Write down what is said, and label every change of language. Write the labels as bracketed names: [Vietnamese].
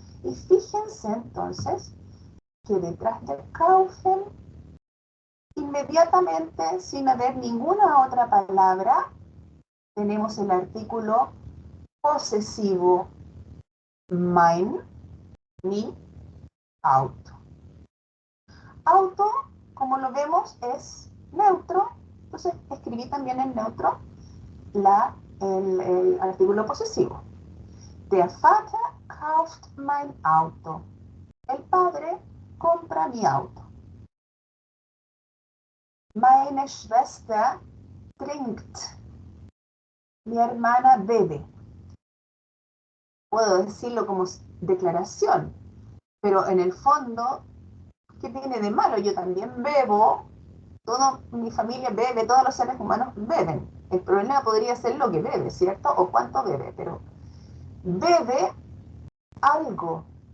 [Spanish] Y fíjense entonces que detrás del kaufen, inmediatamente, sin haber ninguna otra palabra, tenemos el artículo posesivo mein, mi, auto. Auto, como lo vemos, es neutro, entonces escribí también en neutro el artículo posesivo. [German] Der Vater kauft mein Auto. [Spanish] El padre compra mi auto. [German] Meine Schwester trinkt. [Spanish] Mi hermana bebe. Puedo decirlo como declaración, pero en el fondo, ¿qué tiene de malo? Yo también bebo, toda mi familia bebe, todos los seres humanos beben. El problema podría ser lo que bebe, ¿cierto? O cuánto bebe, pero bebe algo.